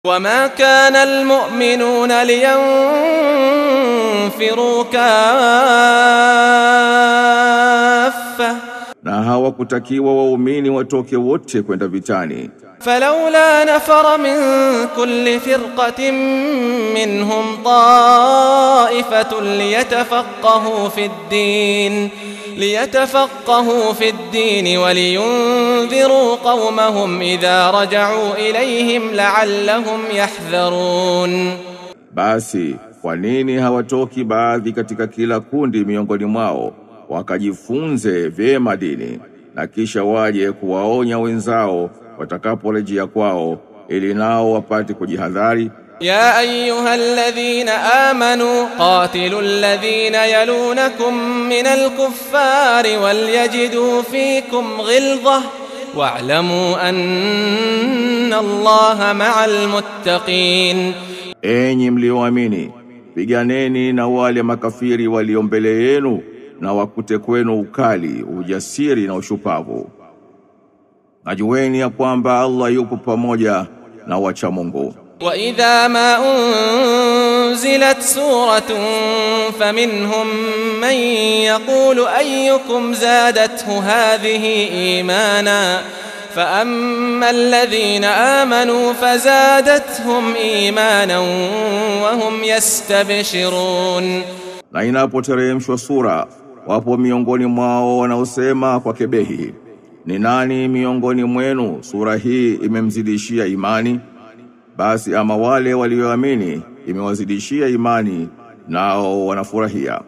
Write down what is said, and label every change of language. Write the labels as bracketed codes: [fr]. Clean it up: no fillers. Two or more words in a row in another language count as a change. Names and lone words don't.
[ar] وما كان المؤمنون لينفروا كافة [sw] na hawakutakiwa waumini watoke wote kwenda vitani. [ar] فلولا نفر من كل فرقة منهم طائفة ليتفقهوا في الدين ولينذروا قومهم إذا رجعوا إليهم لعلهم يحذرون. [sw] Basi kwa nini hawatoki baadhi katika kila kundi miongoni mwao wakajifunze vyema dini na kisha waje kuwaonya wenzao watakaporejea kwao ili nao wapate kujihadhari? [ar] يا أيها الذين آمنوا قاتلوا الذين يلونكم من الكفار وليجدوا فيكم غلظة واعلموا أن الله مع المتقين. [sw] Enyi mlioamini, piganeni na wale makafiri walio mbele yenu na wakute kwenu ukali, ujasiri na ushupavu. Najueni ya kwamba Allah yupo pamoja na wacha Mungu. [ar] وإذا ما أنزلت سورة فمنهم من يقول أيكم زادته هذه إيمانا فأما الذين آمنوا فزادتهم إيمانا وهم يستبشرون. [sw] Na inapoteremshwa sura, wapo miongoni mwao wanaosema kwa kebehi, ni nani miongoni mwenu sura hii imemzidishia imani? Basi ama wale walioamini imewazidishia imani, nao wanafurahia.